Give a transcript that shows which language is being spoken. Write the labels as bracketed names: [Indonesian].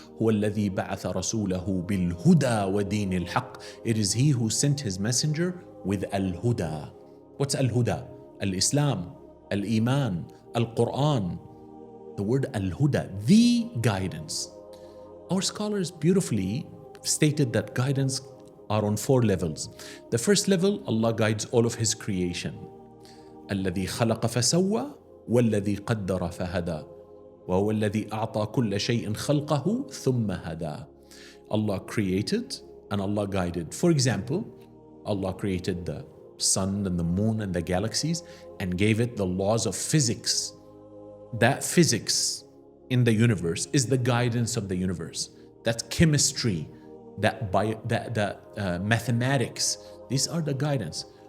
[Arabic] هو الذي بعث رسوله بالهدى ودين الحق. [English] It is he who sent his messenger with Al-Huda. What's Al-Huda? Al-Islam, Al-Iman, Al-Quran. The word Al-Huda, the guidance. Our scholars beautifully stated that guidance are on 4 levels. The first level, Allah guides all of His creation. [Arabic] الذي خلق فسوى والذي قدر فهدى وهو الذي أعطى كل شيء خلقه ثم هدى. [English] Allah created and Allah guided. For example, Allah created the sun and the moon and the galaxies and gave it the laws of physics. That physics in the universe is the guidance of the universe. That chemistry, that mathematics, these are the guidance.